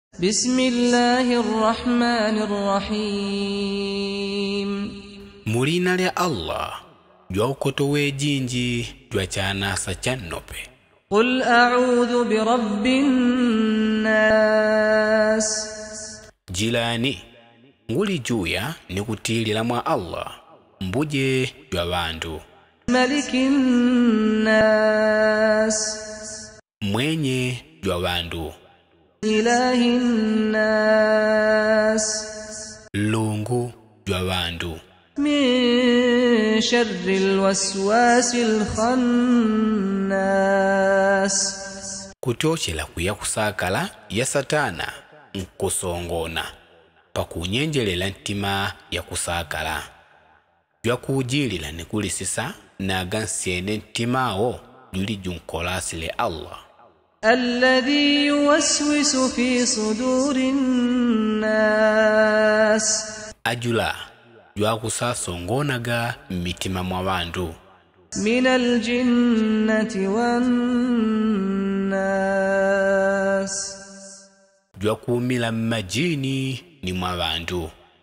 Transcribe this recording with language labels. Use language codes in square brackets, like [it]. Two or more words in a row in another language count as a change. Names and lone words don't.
[ar] بسم الله الرحمن الرحيم [yao] Mulina lya Allah jwaukotowe jinji jwachanasa channope. [ar] قل أعوذ برب الناس [yao] Jilani nguli juya nikutilila mwa Allah mbuje jwa bandu. [ar] ملك الناس [yao] Mwenye jwa bandu. [ar] إله الناس [yao] Lungu jwa bandu. [ar] من شر الوسواس الخناس [yao] Kutochela kuya kusakala ya satana nkusongona pakunyenjelela ntima ya kusakala. Jwa kujilila nikulisisa na gansiene ntimao juli junkolasile Allah. [ar] الذي يوسوس في صدور الناس [yao] Ajula jwa kusasongonaga mitima mwa bandu. [ar] من الجنة والناس [yao] Jwa kumila majini ni mwa bandu.